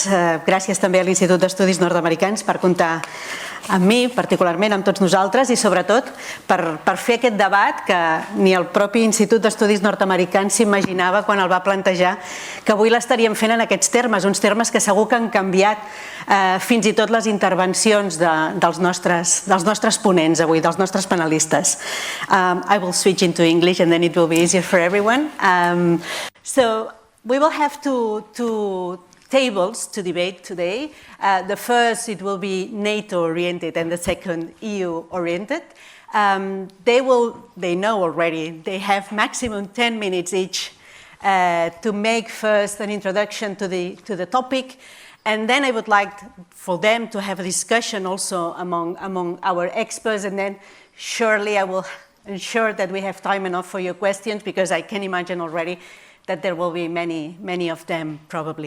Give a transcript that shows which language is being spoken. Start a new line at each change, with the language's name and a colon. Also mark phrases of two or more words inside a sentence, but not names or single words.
Catalan: Gràcies també a l'Institut d'Estudis Nord-Americans per comptar amb mi, particularment amb tots nosaltres, i sobretot per fer aquest debat que ni el propi Institut d'Estudis Nord-Americans s'imaginava quan el va plantejar, que avui l'estaríem fent en aquests termes, uns termes que segur que han canviat fins i tot les intervencions dels nostres ponents avui, dels nostres panelistes.
English: I will switch into English and then it will be easier for everyone. So we will have two tables to debate today. The first, it will be NATO-oriented, and the second, EU-oriented. They know already, they have maximum 10 minutes each to make first an introduction to the topic, and then I would like for them to have a discussion also among our experts, and then surely I will ensure that we have time enough for your questions, because I can imagine already that there will be many of them probably.